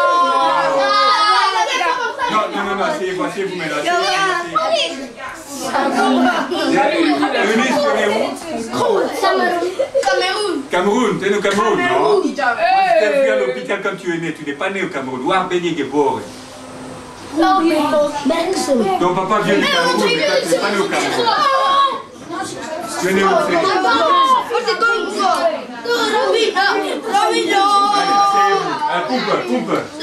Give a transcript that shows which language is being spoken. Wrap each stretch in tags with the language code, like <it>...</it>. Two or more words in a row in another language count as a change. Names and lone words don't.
<fr>Non, asseyez-vous, mais là. Eunice, tu es où? Cameroun, tu es né au Cameroun, non? Tu t'es vu à l'hôpital quand tu es né, tu n'es pas né au Cameroun.</fr> <nl>Waar ben je geboren?</nl> <fr>Ton papa vient du Cameroun, mais toi tu n'es pas né au Cameroun. Tu es né où? Allez, coupe.</fr>